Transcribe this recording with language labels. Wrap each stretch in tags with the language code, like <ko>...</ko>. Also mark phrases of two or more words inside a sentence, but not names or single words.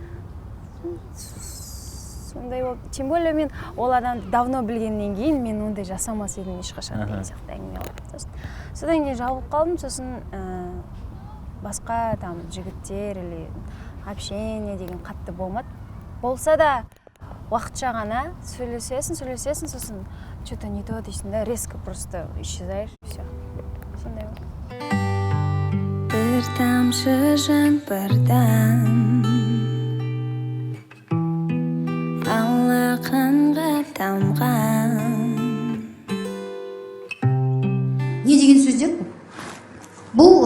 <kk>Сондай болып,</kk> <ru>тем более</ru> <kk>мен ол адамды давно білгеннен кейін мен ондай жасамас едім ешқашан деген сияқты әңгіме болды. Содан кейін жабылып қалдым, сосын басқа там жігіттер</kk> <ru>или общение</ru> <kk>деген қатты болмады. Болса да уақытша ғана сөйлесесің, сосын</kk> <ru>что-то не то</ru> <kk>дейсің,</kk> <ru>да, резко просто исчезаешь, и все.</ru> <kk>Сондай болды. Бір тамшы жаңбырдан алақанға тамған. Не деген сөздер бұл?</kk>